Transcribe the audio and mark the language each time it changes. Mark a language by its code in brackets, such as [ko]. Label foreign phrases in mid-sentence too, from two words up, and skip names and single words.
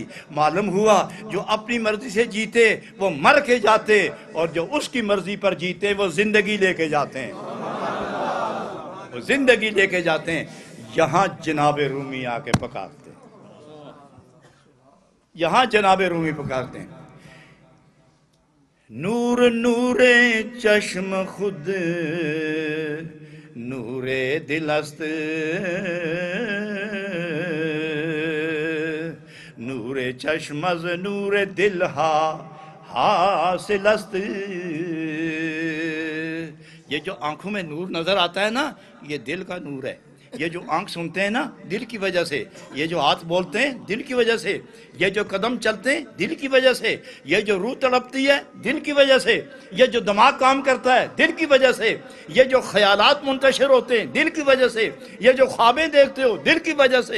[ur] معلوم ہوا جو اپنی مرضی سے جیتے وہ مر کے جاتے اور جو اس کی مرضی پر جیتے وہ زندگی لے کے جاتے ہیں، وہ زندگی لے کے جاتے ہیں. یہاں جناب رومی آ کے پکارتے، یہاں جناب رومی پکارتے ہیں نور [fa] نور چشم خود نور دل است نور چشم از نور دل حاصل است. [ur] یہ جو آنکھوں میں نور نظر آتا ہے نا یہ دل کا نور ہے. یہ جو آنکھ سنتے ہیں نا دل کی وجہ سے, یہ جو ہاتھ بولتے ہیں دل کی وجہ سے, یہ جو قدم چلتے ہیں دل کی وجہ سے, یہ جو روح تڑپتی ہے دل کی وجہ سے, یہ جو دماغ کام کرتا ہے دل کی وجہ سے, یہ جو خیالات منتشر ہوتے ہیں دل کی وجہ سے, یہ جو خوابیں دیکھتے ہو دل کی وجہ سے.